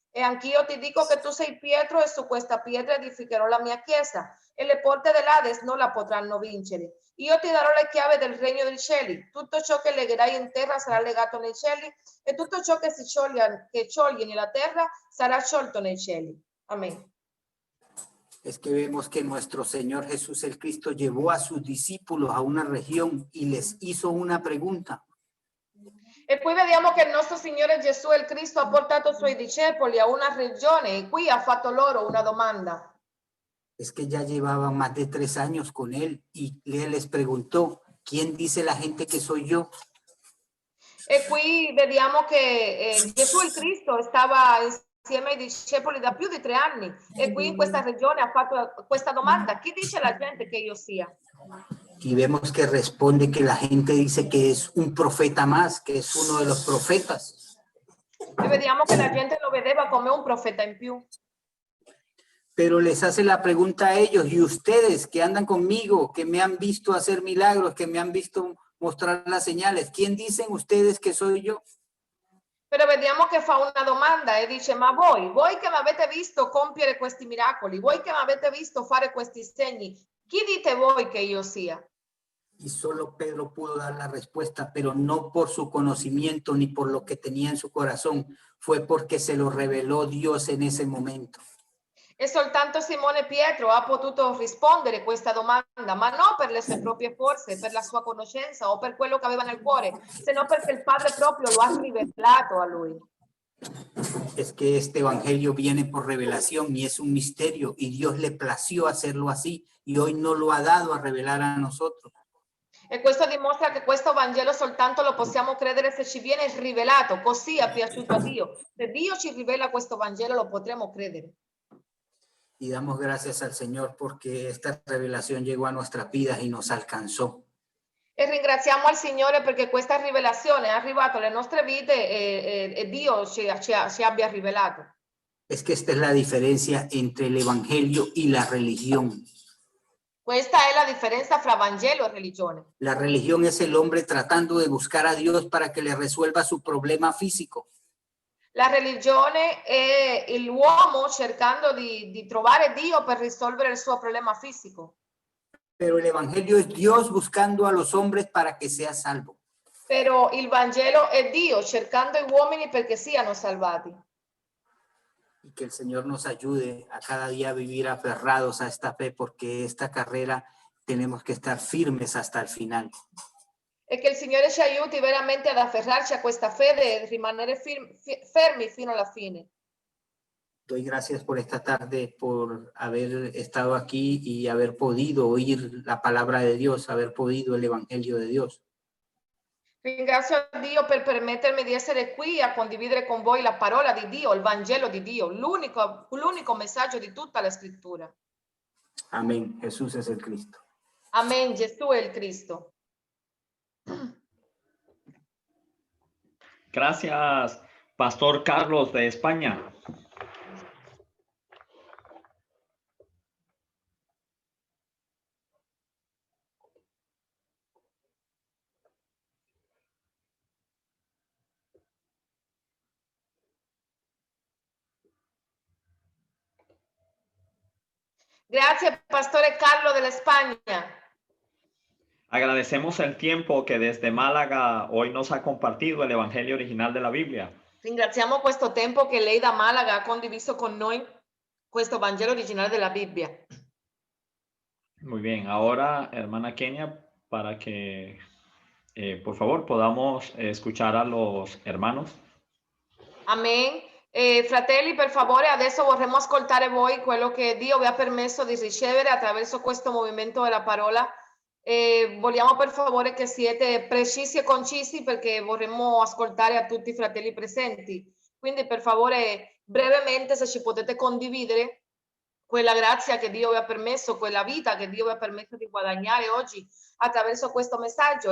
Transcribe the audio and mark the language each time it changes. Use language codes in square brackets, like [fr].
[it] E anch'io ti dico che tu sei Pietro e su questa pietra edificherò la mia chiesa e le porte dell'Ades non la potranno vincere. Io ti darò le chiavi del regno dei cieli. Tutto ciò che legherai in terra sarà legato nei cieli e tutto ciò che scioglie nella terra sarà sciolto nei cieli. [es] Amén. Es que vemos que nuestro Señor Jesús el Cristo llevó a sus discípulos a una región y les hizo una pregunta. [it] E qui vediamo che il nostro Signore Gesù il Cristo ha portato i suoi discepoli a una regione e qui ha fatto loro una domanda. [es] Es que ya llevaban más de 3 años con él y él les preguntó, ¿quién dice la gente que soy yo? [it] E qui vediamo che Gesù il Cristo stava insieme ai discepoli da più di 3 anni e qui in questa regione ha fatto questa domanda: chi dice la gente che io sia? [es] Y vemos que responde que la gente dice que es un profeta más, que es uno de los profetas. [it] E vediamo che la gente lo vedeva come un profeta in più. [es] Pero les hace la pregunta a ellos, y ustedes que andan conmigo, que me han visto hacer milagros, que me han visto mostrar las señales, ¿quién dicen ustedes que soy yo? [it] Però vediamo che fa una domanda e dice: ma voi che mi avete visto compiere questi miracoli, voi che mi avete visto fare questi segni, chi dite voi che io sia? [es] Y solo Pedro pudo dar la respuesta, pero no por su conocimiento ni por lo que tenía en su corazón, fue porque se lo reveló Dios en ese momento. [it] E soltanto Simone Pietro ha potuto rispondere questa domanda, ma non per le sue proprie forze, per la sua conoscenza o per quello che aveva nel cuore, se no perché il Padre proprio lo ha rivelato a lui. [es] Es que este evangelio viene por revelación y es un misterio y Dios le plació hacerlo así y hoy no lo ha dado a revelar a nosotros. [it] E questo dimostra che questo Vangelo soltanto lo possiamo credere se ci viene rivelato, così è piaciuto a Dio. Se Dio ci rivela questo Vangelo lo potremo credere. [es] Y damos gracias al Señor porque esta revelación llegó a nuestras vidas y nos alcanzó. [it] E ringraziamo al Signore perché questa rivelazione è arrivata alle nostre vite e Dio ci abbia rivelato. [es] Es que esta es la diferencia entre el evangelio y la religión. [it] Questa è la differenza fra Vangelo e religione. [es] La religión es el hombre tratando de buscar a Dios para que le resuelva su problema físico. [it] La religione è l'uomo cercando di trovare Dio per risolvere il suo problema fisico. [es] Pero el evangelio es Dios buscando a los hombres para que sea salvo. [it] Però il Vangelo è Dio cercando gli uomini perché siano salvati. [es] Y que el Señor nos ayude a cada día a vivir aferrados a esta fe, porque esta carrera tenemos que estar firmes hasta el final. [it] E che il Signore ci aiuti veramente ad afferrarci a questa fede e rimanere fermi fino alla fine. [es] Doy gracias por esta tarde, por haber estado aquí y haber podido oír la palabra de Dios, haber podido el evangelio de Dios. [it] Ringrazio a Dio per permettermi di essere qui a condividere con voi la parola di Dio, il Vangelo di Dio, l'unico messaggio di tutta la scrittura. [es] Amén. Jesús es el Cristo. [it] Amen. Gesù è il Cristo. [es] Gracias, Pastor Carlos de España. [it] Grazie, Pastore Carlo della Spagna. [es] Agradecemos el tiempo que desde Málaga hoy nos ha compartido el Evangelio original de la Biblia. [it] Ringraziamo questo tempo che lei da Malaga ha condiviso con noi questo Vangelo originale della Bibbia. [es] Muy bien, ahora, hermana Kenia, para que, por favor, podamos escuchar a los hermanos. [it] Amen. Fratelli, per favore, adesso vorremmo ascoltare voi quello che Dio vi ha permesso di ricevere attraverso questo movimento della parola Vogliamo per favore che siete precisi e concisi perché vorremmo ascoltare a tutti i fratelli presenti. Quindi per favore brevemente se ci potete condividere quella grazia che Dio vi ha permesso, quella vita che Dio vi ha permesso di guadagnare oggi attraverso questo messaggio.